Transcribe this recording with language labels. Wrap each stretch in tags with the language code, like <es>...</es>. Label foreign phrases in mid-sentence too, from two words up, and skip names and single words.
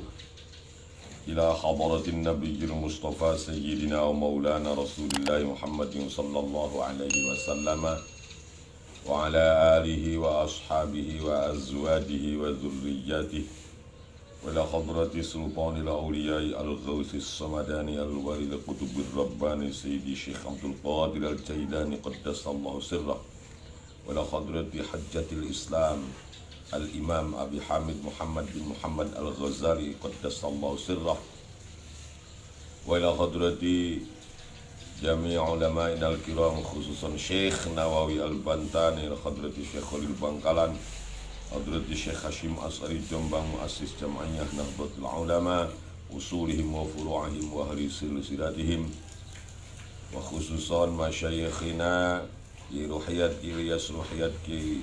<ar>إلى حضرة النبي المصطفى سيدنا ومولانا رسول الله محمد صلى الله عليه وسلم وعلى آله وأصحابه وأزواجه وذرياته وإلى حضرة سلطان الأولياء الغوث الصمداني الولي القطب الرباني سيدي الشيخ عبد القادر الجيلاني قدس الله سره و إلى حضرة حجة الإسلام الإمام أبي حامد محمد بن محمد الغزالي قدس الله سره وإلى حضرة جميع علمائنا الكرام خصوصا الشيخ نووي البنتني إلى حضرة الشيخ خليل بنكلان حضرة الشيخ هاشم أشعري جومبانج مؤسس جمعية نهضة العلماء أصولهم وفروعهم وأهل سلسلتهم وخصوصا مشايخنا كي روحيات إلياس روحيات كي</ar>